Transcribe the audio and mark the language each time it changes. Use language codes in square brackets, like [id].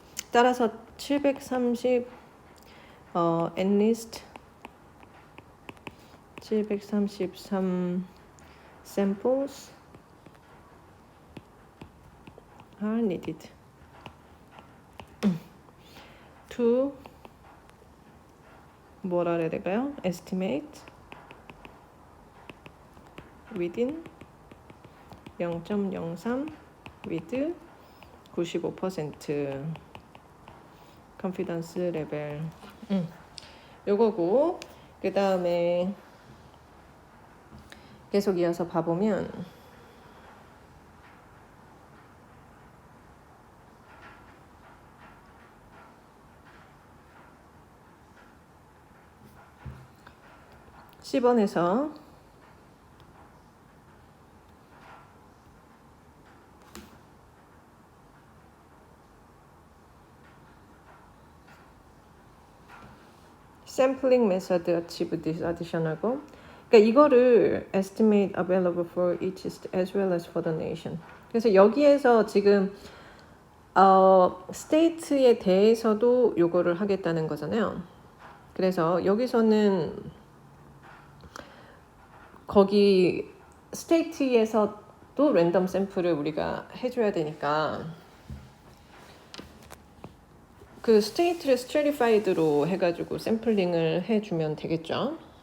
[ko] 따라서 [en] 730 at least 733 samples are needed to [ko] 뭐라 해야 될까요? [en] estimate within 0.03 with 95% confidence level [ko] 요거고 그 다음에 계속 이어서 봐보면 10번에서 [en] sampling method achieve this additional고 [ko] 그러니까 이거를 [en] estimate available for each as well as for the nation. [ko] 그래서 여기에서 지금 state에 대해서도 요거를 하겠다는 거잖아요. 그래서 여기서는 거기 state에서도 랜덤 샘플을 우리가 해줘야 되니까 그 state를 stratified로 해가지고 샘플링을 해주면 되겠죠.